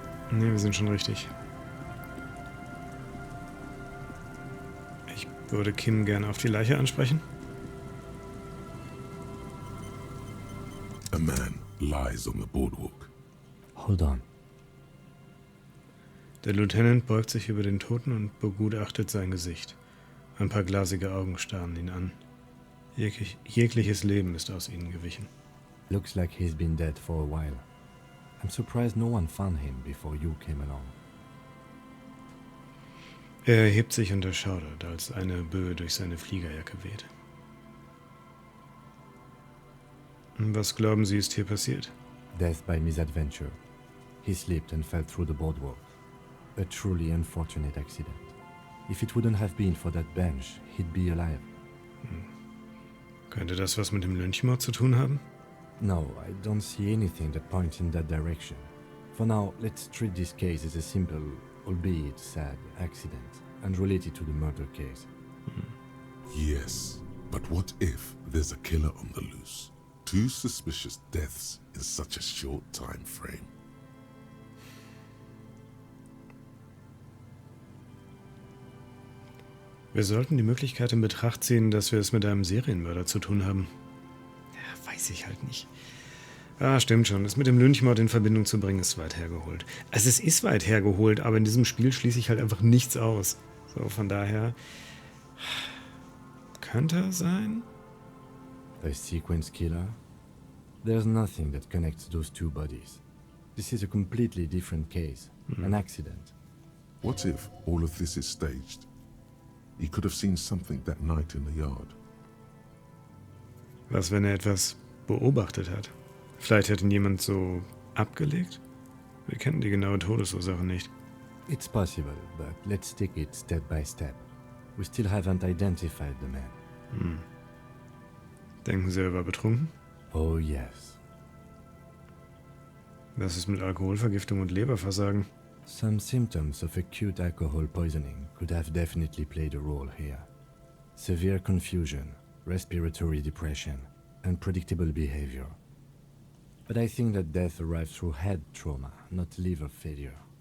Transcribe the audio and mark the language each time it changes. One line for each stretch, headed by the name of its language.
German: Ne, wir sind schon richtig. Ich würde Kim gerne auf die Leiche ansprechen.
English: A man lies on the boardwalk. Hold on.
German: Der Lieutenant beugt sich über den Toten und begutachtet sein Gesicht. Ein paar glasige Augen starren ihn an. Jegliches Leben ist aus ihnen gewichen.
English: Looks like he's been dead for a while. I'm surprised no one found him before you came along.
German: Er erhebt sich und erschaudert, als eine Böe durch seine Fliegerjacke weht. Was glauben Sie, ist hier passiert?
English: Death by misadventure. He slipped and fell through the boardwalk. A truly unfortunate accident. If it wouldn't have been for that bench, he'd be alive.
German: Könnte das was mit dem Lynchmord zu tun haben?
English: No, I don't see anything that points in that direction. For now, let's treat this case as a simple, albeit sad, accident, unrelated to the murder case. Yes, but what if there's a killer on the loose? 2 suspicious deaths in such a short time frame.
German: Wir sollten die Möglichkeit in Betracht ziehen, dass wir es mit einem Serienmörder zu tun haben. Ja, weiß ich halt nicht. Ah, stimmt schon. Das mit dem Lynchmord in Verbindung zu bringen, ist weit hergeholt. Also es ist weit hergeholt, aber in diesem Spiel schließe ich halt einfach nichts aus. So, von daher... Könnte er sein?
English: A sequence killer? There's nothing that connects those 2 bodies. This is a completely different case. An accident. What if all of this is staged? He could have seen something that night in the yard.
German: Was, wenn er etwas beobachtet hat? Vielleicht hat ihn jemand so abgelegt? Wir kennen die genaue Todesursache nicht.
English: It's possible, but let's take it step by step. We still haven't identified the man.
German: Denken Sie, er war betrunken?
English: Oh yes.
German: Was ist mit Alkoholvergiftung und Leberversagen?
English: Some symptoms of acute alcohol poisoning could have definitely played a role here. Severe confusion, respiratory depression, unpredictable behavior. But I think that death arrived through head trauma, not liver failure.